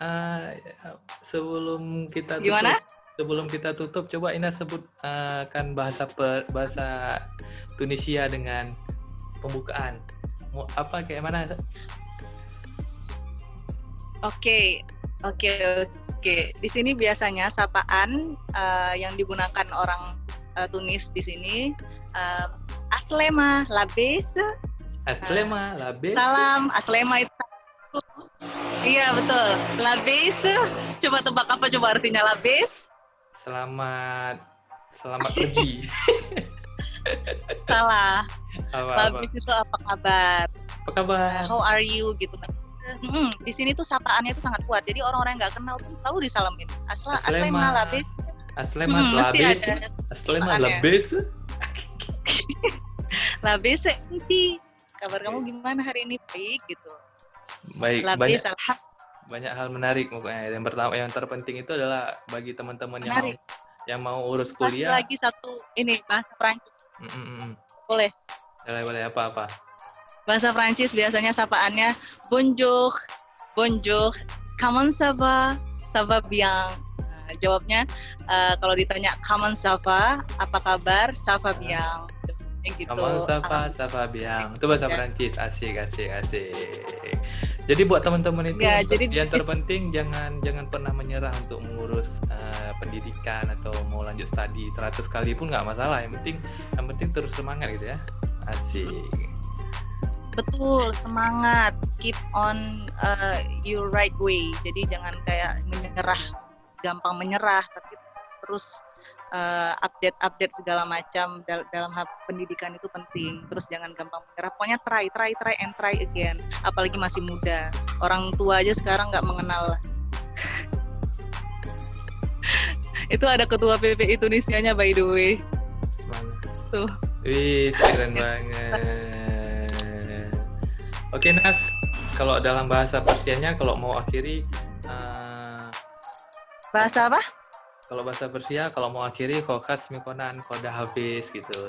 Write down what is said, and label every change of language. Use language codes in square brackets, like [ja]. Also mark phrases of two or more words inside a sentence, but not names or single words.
[id] Sebelum kita tutup, coba Ina sebutkan bahasa Tunisia dengan pembukaan. Mau apa kayak mana? Oke. Di sini biasanya sapaan yang digunakan orang Tunis di sini, [ar] عسلامة، لاباس. عسلامة، لاباس. [id] Salam, aslema itu. Iya betul. Labes. Coba tebak apa coba artinya labes? Selamat pergi. Salah. Labes itu apa kabar? Apa kabar? [en] How are you [id] gitu kan. Di sini tuh sapaannya itu sangat kuat. Jadi orang-orang yang nggak kenal pun selalu disalamin. [ar] عسلامة، لاباس. عسلامة، لاباس. عسلامة، لاباس. [id] Labes, inti. Kabar kamu gimana hari ini? Baik gitu. Baik. Labes, banyak hal menarik pokoknya. Yang pertama, yang terpenting itu adalah bagi teman-teman yang mau urus kuliah. Lagi satu ini bahasa Prancis. Boleh apa? Bahasa Prancis biasanya sapaannya [fr] bonjour, comment ça va bien. [id] Jawabnya kalau ditanya [fr] comment ça va, [id] apa kabar, [fr] ça va bien. Gitu. Comment ça va bien. [id] Itu bahasa Prancis. Asik. Jadi buat teman-teman itu yang terpenting jangan pernah menyerah untuk mengurus pendidikan atau mau lanjut studi 100 kali pun nggak masalah. Yang penting terus semangat gitu ya. Asik. Betul, semangat, [en] keep on your right way. [id] Jadi jangan kayak gampang menyerah, tapi terus update segala macam dalam hal pendidikan itu penting. Terus jangan gampang menyerah. Pokoknya [en] try and try again. [id] Apalagi masih muda. Orang tua aja sekarang nggak mengenal. Itu ada ketua PPI Tunisianya [en] by the way. [id] Tuh. Wih, keren banget. Oke Nas, kalau dalam bahasa Persianya kalau mau akhiri bahasa apa? Kalau bahasa Persia, kalau mau akhiri [fa] کوکاس میکنن, [id] koda habis gitu.